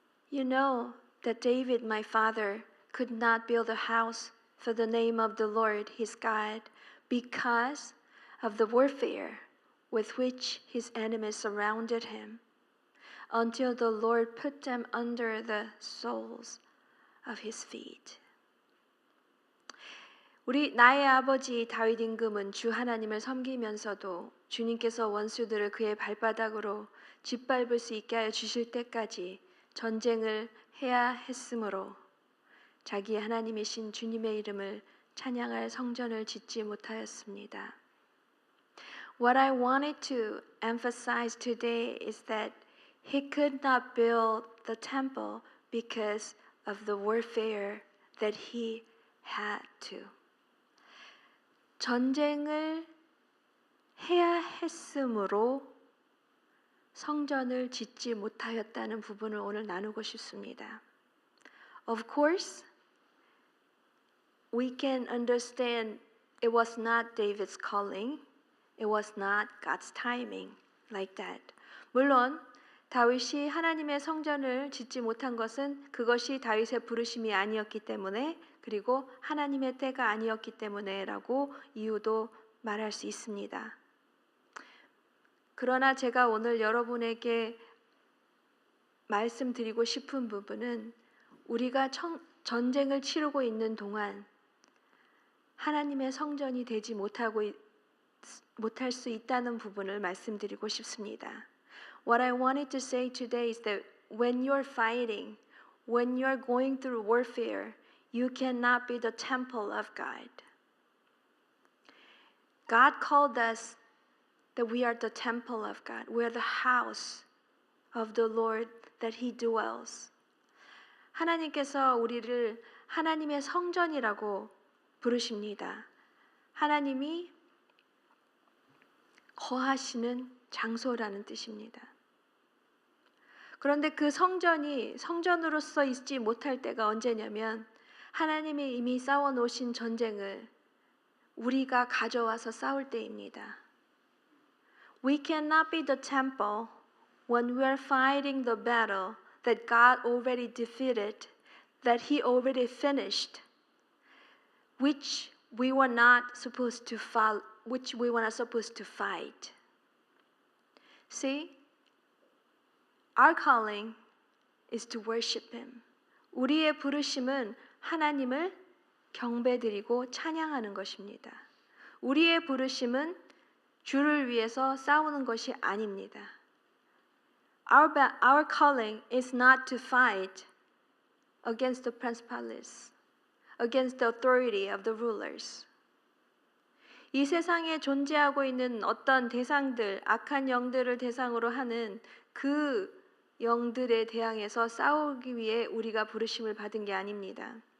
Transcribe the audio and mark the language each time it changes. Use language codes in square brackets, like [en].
[en] You know that David, my father, could not build a house for the name of the Lord his God because of the warfare with which his enemies surrounded him, until the Lord put them under the soles of his feet. [ko] 나의 아버지 다윗 임금은 주 하나님을 섬기면서도 주님께서 원수들을 그의 발바닥으로 짓밟을 수 있게 하여 주실 때까지 전쟁을 해야 했으므로 자기 하나님이신 주님의 이름을 찬양할 성전을 짓지 못하였습니다. [en] What I wanted to emphasize today is that he could not build the temple because of the warfare that he had to. [ko] 전쟁을 해야 했으므로 성전을 짓지 못하였다는 부분을 오늘 나누고 싶습니다. [en] Of course, we can understand it was not David's calling. It was not God's timing like that. [ko] 물론 다윗이 하나님의 성전을 짓지 못한 것은 그것이 다윗의 부르심이 아니었기 때문에 그리고 하나님의 때가 아니었기 때문에라고 이유도 말할 수 있습니다. 그러나 제가 오늘 여러분에게 말씀드리고 싶은 부분은 우리가 전쟁을 치르고 있는 동안 하나님의 성전이 되지 못할 수 있다는 부분을 말씀드리고 싶습니다. [en] What I wanted to say today is that when you're fighting, when you're going through warfare, you cannot be the temple of God. God called us that we are the temple of God. We are the house of the Lord that He dwells. [ko] 하나님께서 우리를 하나님의 성전이라고 부르십니다. 하나님이 거하시는 장소라는 뜻입니다. 그런데 그 성전이 성전으로서 있지 못할 때가 언제냐면 하나님이 이미 싸워놓으신 전쟁을 우리가 가져와서 싸울 때입니다. [en] We cannot be the temple when we are fighting the battle that God already defeated, that He already finished, which we were not supposed to fight. See, our calling is to worship Him. [ko] 우리의 부르심은 하나님을 경배드리고 찬양하는 것입니다. 우리의 부르심은 주를 위해서 싸우는 것이 아닙니다. [en] Our calling is not to fight against the principalities, against the authority of the rulers. [ko] 이 세상에 존재하고 있는 어떤 대상들, 악한 영들을 대상으로 하는 그 영들에 대항해서 싸우기 위해 우리가 부르심을 받은 게 아닙니다.